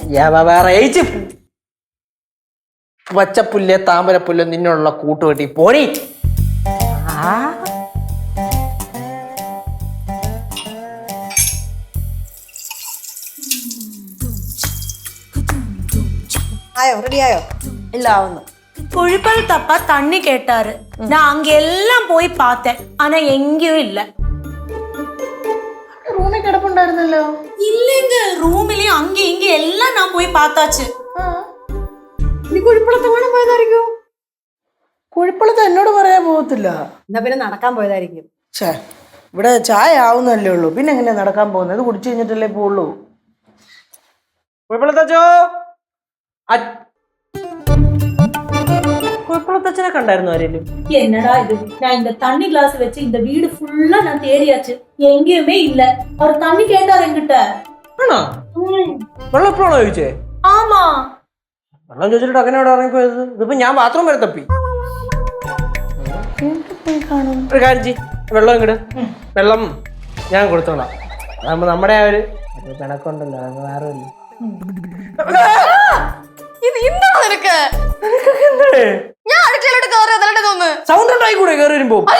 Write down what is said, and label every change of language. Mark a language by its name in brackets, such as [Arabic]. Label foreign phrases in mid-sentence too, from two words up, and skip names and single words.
[Malayalam] പച്ചപ്പുല്ല് താമരപ്പുല്ല് നിന്നുള്ള കൂട്ടുകെട്ടി പോണി. ആയോ റെഡിയായോ? ഇല്ല ആവുന്നു. [Tamil] குழிப்பல் தப்பா தண்ணி கேட்டாரு. நான் அங்க எல்லாம் போய் பார்த்தேன், ஆனா எங்கேயும் இல்ல. [Malayalam] റൂമിൽ കിടപ്പുണ്ടായിരുന്നല്ലോ. [Tamil] இல்லங்க, റൂമിലെയും அங்க இங்க எல்லாம் நான் போய் பார்த்தாச்சு. [Malayalam] നീ കുഴിപ്പളത്ത് വേണം പോയതായിരിക്കും. കുഴിപ്പളത്ത് എന്നോട് പറയാൻ പോകത്തില്ല. എന്നാ പിന്നെ നടക്കാൻ പോയതായിരിക്കും. ഇവിടെ ചായ ആവുന്നല്ലേ ഉള്ളൂ, പിന്നെ എങ്ങനെയാ നടക്കാൻ പോകുന്നത്? ഇത് കുടിച്ചു കഴിഞ്ഞിട്ടല്ലേ പോവുള്ളൂ. കുഴിപ്പളത്തച്ചോ, കുഴിപ്പളത്തച്ഛനെ കണ്ടായിരുന്നു ആരെങ്കിലും? [Tamil] என்னடா இது, நான் இந்த தண்ணி கிளாஸ் வச்சு இந்த வீடு ஃபுல்லா நான் தேடியாச்சு, எங்கேயுமே இல்ல. அவர் தண்ணி கேட்டார் என்கிட்ட. [Malayalam] ആണോ? വെള്ളം എപ്പോഴാണോ ചോദിച്ചേ? [Tamil] ஆமா. [Malayalam] വെള്ളം ചോദിച്ചിട്ട് അങ്ങനെ അവിടെ ഇറങ്ങിപ്പോയത്? ഇതിപ്പോ ഞാൻ ബാത്റൂം വരെ തപ്പി. ഒരു കാര്യം ചെയ്യ്, വെള്ളം ഇങ്ങട്. വെള്ളം ഞാൻ കൊടുത്തോളാം. അതാകുമ്പോ നമ്മുടെ ആ ഒരു പിണക്കുണ്ടല്ലോ, അത് വേറെ സൗണ്ട് ഉണ്ടായി കൂടെ കയറി വരുമ്പോ.